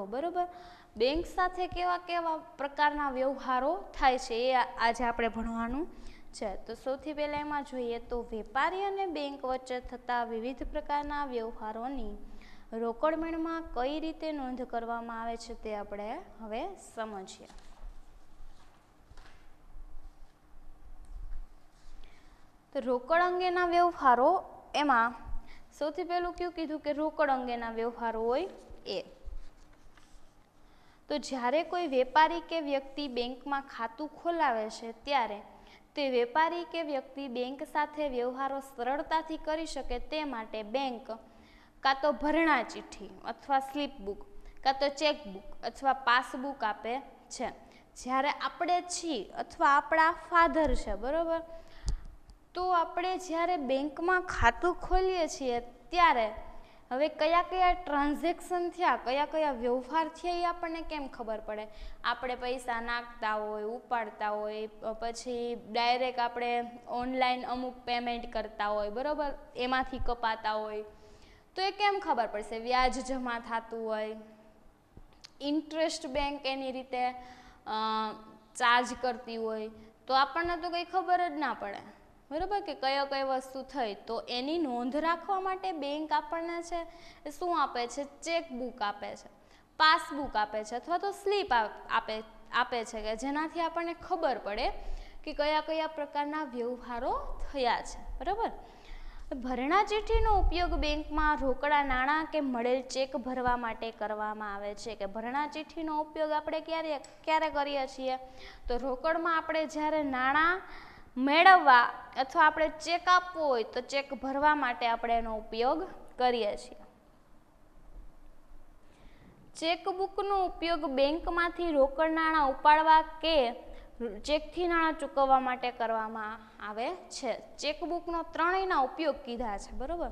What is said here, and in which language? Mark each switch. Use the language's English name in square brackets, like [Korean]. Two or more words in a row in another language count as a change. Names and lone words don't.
[Gujarati] બરોબર, બેંક સાથે કેવા કેવા પ્રકારના વ્યવહારો થાય છે એ આજે આપણે ભણવાનું છે। તો સૌથી પહેલા એમાં જોઈએ તો વેપારી અને બેંક વચ્ચે થતા વિવિધ પ્રકારના વ્યવહારોની રોકડ મેળમાં કઈ રીતે નોંધ કરવામાં આવે છે તે આપણે હવે સમજીએ। તો રોકડ અંગેના વ્યવહારો એમાં સૌથી પહેલું ક્યું કીધું કે રોકડ અંગેના વ્યવહારો હોય એ। તો જ્યારે કોઈ વેપારી કે વ્યક્તિ બેંક મેં ખાતું ખોલાવે છે ત્યારે તે વેપારી કે વ્યક્તિ બેંક સાથે વ્યવહારો સરળતાથી કરી શકે તે માટે બેંક કા તો ભરણા ચીઠી અથવા [English] slip book [Gujarati] કા તો ચેકબુક અથવા પાસબુક આપે છે। જ્યારે આપણે છી અથવા આપણા ફાધર છે, બરોબર, તો આપણે જ્યારે બેંક મેં ખાતું ખોલીએ છીએ ત્યારે હવે કયા કયા ટ્રાંઝેક્શન થયા, કયા કયા વ્યવહાર થયા એ આપણે કેમ ખબર પડે? આપણે પૈસા નાખતા હોય, ઉપાડતા હોય, પછી ડાયરેક્ટ આપણે ઓનલાઇન અમુક પેમેન્ટ કરતા હોય, બરોબર, એમાંથી કપાતા હોય, તો એ કેમ ખબર પડશે? વ્યાજ જમા થાતું હોય, ઇન્ટરેસ્ટ બેંક એની રીતે ચાર્જ કરતી હોય, તો આપણને તો કઈ ખબર જ ના પડે, બરાબર, કે કયો કઈ વસ્તુ થઈ। તો એની નોંધ રાખવા માટે બેંક આપણને છે શું આપે છે? ચેકબુક આપે છે, પાસબુક આપે છે અથવા તો સ્લીપ આપે છે કે જેનાથી આપણને ખબર પડે કિ કયા કયા પ્રકારના વ્યવહારો થયા છે, બરાબર। ભરણા ચીઠીનો ઉપયોગ બેંક મેં રોકડા નાણાં કે મળેલ ચેક ભરવા માટે કરવામાં આવે છે। કે ભરણા ચીઠીનો ઉપયોગ આપણે ક્યારે કરીએ છીએ? તો રોકડમાં આપણે જ્યારે નાણાં મેળવવા અથવા આપણે ચેક આપવો હોય તો ચેક ભરવા માટે આપણે એનો ઉપયોગ કરીએ છીએ। ચેકબુકનો ઉપયોગ બેંકમાંથી રોકડ નાણાં ઉપાડવા કે ચેકથી નાણાં ચૂકવવા માટે કરવામાં આવે છે। ચેકબુકનો ત્રણેયના ઉપયોગ કીધા છે, બરોબર।